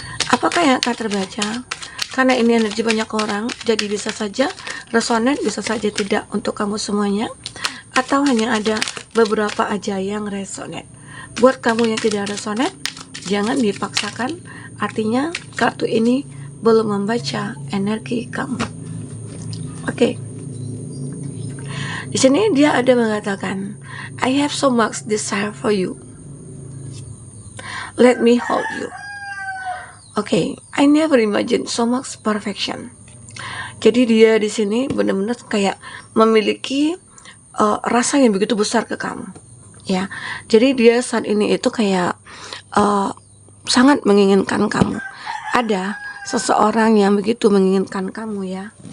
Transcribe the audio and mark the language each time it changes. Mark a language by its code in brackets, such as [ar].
[id] Apakah yang akan terbaca? Karena ini energi banyak orang, jadi bisa saja resonate, bisa saja tidak untuk kamu semuanya, atau hanya ada beberapa aja yang resonate. Buat kamu yang tidak resonate, jangan dipaksakan, artinya kartu ini belum membaca energi kamu. Oke. Di sini dia ada mengatakan, [en] I have so much desire for you. Let me hold you. Oke, I never imagined so much perfection. [id] Jadi dia di sini benar-benar kayak memiliki rasa yang begitu besar ke kamu, ya. Jadi dia saat ini itu kayak sangat menginginkan kamu. Ada seseorang yang begitu menginginkan kamu ya.